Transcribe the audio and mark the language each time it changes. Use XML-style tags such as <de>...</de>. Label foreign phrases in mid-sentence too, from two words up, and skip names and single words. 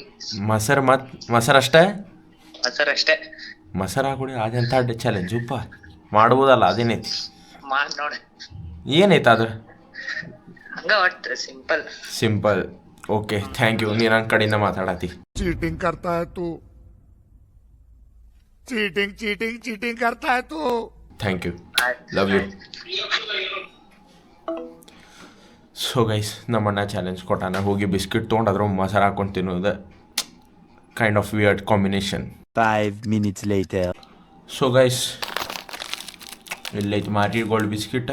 <kn>ಮೊಸರು ಅಷ್ಟೇ? ಮೊಸರು ಹಾಕೊಡಿ. ಅದೆಂತ ಚಾಲೆಂಜ್ ಉಪ್ಪ ಮಾಡ್ಬೋದಲ್ಲ? ಅದೇನೈತಿ ಮಾಡಿ ನೋಡಿ. ಏನೈತೆ ಅದು? ಹಂಗ ಒಟ್ಟು ಸಿಂಪಲ್.</kn> <en>okay, thank you.</en> <kn>ನೀನು ನನ್ನ ಕಡೆಯಿಂದ ಮಾತಾಡತಿ.</kn> <hi>चीटिंग करता है तू, चीटिंग करता है तू.</hi> <en>thank you, love you. so guys,</en> <kn>ನಮ್ಮಣ್ಣ ಚಾಲೆಂಜ್ ಕೊಟ್ಟಾನ. ಹೋಗಿ ಬಿಸ್ಕಿಟ್ ತೊಗೊಂಡು ಅದ್ರ ಮೊಸರು ಹಾಕೊಂಡು ತಿನ್ನೋದು.</kn> <en>kind of weird combination. 5 minutes later. so guys,</en> <kn>ಇಲ್ಲೈತಿ ಮಾರಿ ಗೋಲ್ಡ್ ಬಿಸ್ಕಿಟ್.</kn>